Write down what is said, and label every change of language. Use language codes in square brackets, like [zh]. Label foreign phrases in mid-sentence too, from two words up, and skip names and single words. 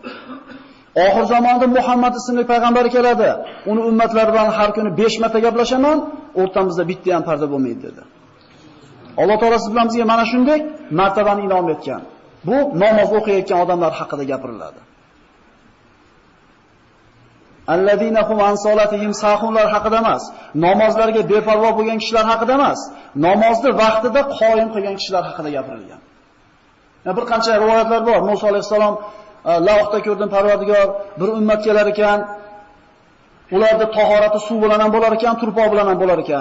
[uz] Oxir zamonda Muhammad ismli payg'ambar keladi. Uni ummatlari bilan har kuni 5 marta gaplashaman, o'rtamizda bitta ham farda bo'lmaydi dedi. Alloh taolo siz bilan bizga mana shunday martabani inom etgan. Bu namoz o'qiyotgan odamlar haqida gapiriladi. [ar] الذين هم عن صلاتهم [uz] sahunlar haqida emas, namozlarga beparvo bo'lgan kishilar haqida emas, namozni vaqtida qoyim qilgan kishilar haqida gapirilgan. Bir qancha rivoyatlar bor. Musa alayhisalom lavhda ko'rdim, Parvardigor bir ummat kelar ekan, ularda tahorati suv bilan ham bo'lar ekan, turpoq bilan ham bo'lar ekan.